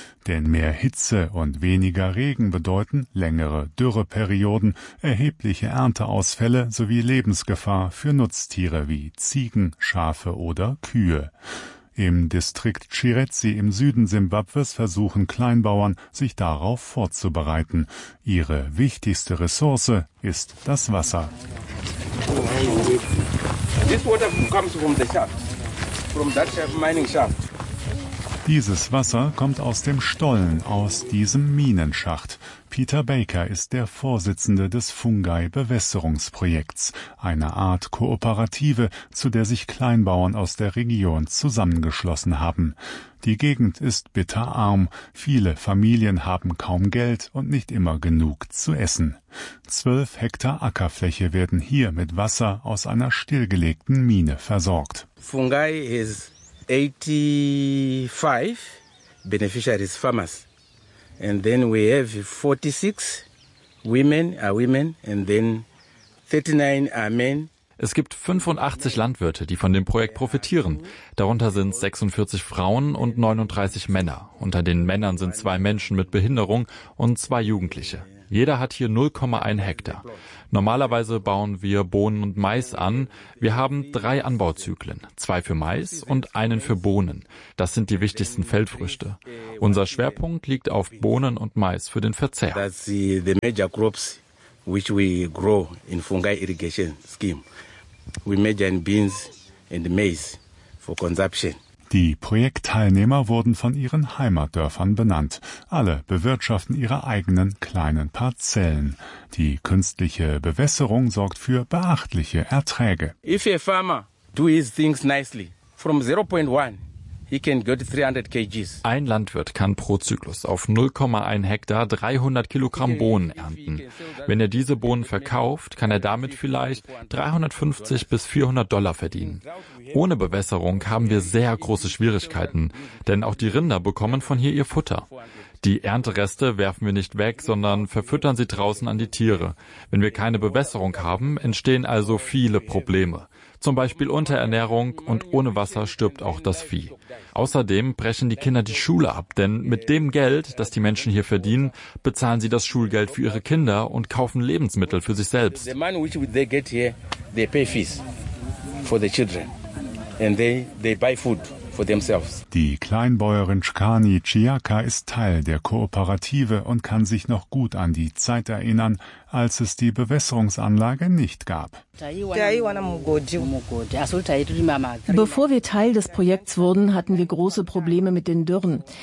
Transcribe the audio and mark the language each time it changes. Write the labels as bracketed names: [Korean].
[German] Denn mehr Hitze und weniger Regen bedeuten längere Dürreperioden, erhebliche Ernteausfälle sowie Lebensgefahr für Nutztiere wie Ziegen, Schafe oder Kühe. Im Distrikt Chiretsi im Süden Simbabwes versuchen Kleinbauern, sich darauf vorzubereiten. Ihre wichtigste Ressource ist das Wasser. [English] This water comes from the shaft, from that mining shaft. [German] Dieses Wasser kommt aus dem Stollen, aus diesem Minenschacht. Peter Baker ist der Vorsitzende des Fungai-Bewässerungsprojekts, einer Art Kooperative, zu der sich Kleinbauern aus der Region zusammengeschlossen haben. Die Gegend ist bitterarm, viele Familien haben kaum Geld und nicht immer genug zu essen. 12 Hektar Ackerfläche werden hier mit Wasser aus einer stillgelegten Mine versorgt. [English] Fungai is 85 beneficiaries farmers. And then we have 46 women are women and then 39 are men. [German] Es gibt 85 Landwirte, die von dem Projekt profitieren. Darunter sind 46 Frauen und 39 Männer. Unter den Männern sind 2 Menschen mit Behinderung und 2 Jugendliche. Jeder hat hier 0,1 Hektar. Normalerweise bauen wir Bohnen und Mais an. Wir haben 3 Anbauzyklen, 2 für Mais und einen für Bohnen. Das sind die wichtigsten Feldfrüchte. Unser Schwerpunkt liegt auf Bohnen und Mais für den Verzehr. [English] That's the major crops which we grow in Fungai Irrigation Scheme. We major in beans and maize for consumption. [German] Die Projektteilnehmer wurden von ihren Heimatdörfern benannt. Alle bewirtschaften ihre eigenen kleinen Parzellen. Die künstliche Bewässerung sorgt für beachtliche Erträge. [English] If a farmer do his things nicely, from 0.1, he can get 300 kgs. [German] Ein Landwirt kann pro Zyklus auf 0,1 Hektar 300 Kilogramm Bohnen ernten. Wenn er diese Bohnen verkauft, kann er damit vielleicht 350 bis 400 Dollar verdienen. Ohne Bewässerung haben wir sehr große Schwierigkeiten, denn auch die Rinder bekommen von hier ihr Futter. Die Erntereste werfen wir nicht weg, sondern verfüttern sie draußen an die Tiere. Wenn wir keine Bewässerung haben, entstehen also viele Probleme. Zum Beispiel Unterernährung und ohne Wasser stirbt auch das Vieh. Außerdem brechen die Kinder die Schule ab, denn mit dem Geld, das die Menschen hier verdienen, bezahlen sie das Schulgeld für ihre Kinder und kaufen Lebensmittel für sich selbst. [English] The money which they get here, they pay fees for the children. And they buy food for themselves. [German] Die Kleinbäuerin Shkani Chiaka ist Teil der Kooperative und kann sich noch gut an die Zeit erinnern, als es die Bewässerungsanlage nicht gab. Bevor wir Teil des Projekts wurden, hatten wir große Probleme mit den Dürren.